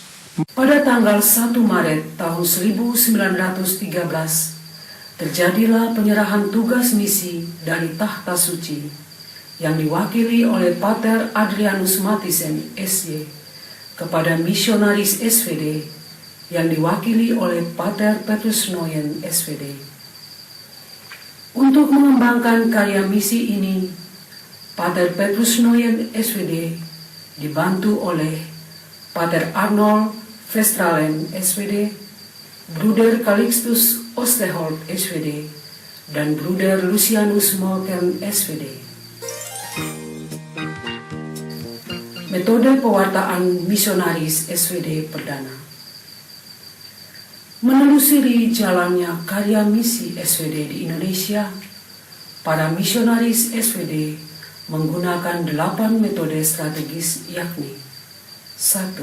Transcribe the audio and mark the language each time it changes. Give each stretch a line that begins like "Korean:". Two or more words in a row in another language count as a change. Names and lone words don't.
Indonesian: Pada tanggal 1 Maret tahun 1913, terjadilah penyerahan tugas misi dari Tahta Suci yang diwakili oleh Pater Adrianus Mathisen, SY, kepada misionaris SVD yang diwakili oleh Pater Petrus Noyen, SVD. Untuk mengembangkan karya misi ini, Pater Petrus Noyen, SVD, dibantu oleh Pater Arnold Vestralen, SVD, Bruder Calixtus Osterholt, SVD, dan Bruder Lucianus Molken, SVD. Metode pewartaan misionaris SVD perdana. Menelusuri jalannya karya misi SVD di Indonesia, para misionaris SVD menggunakan 8 metode strategis, yakni 1.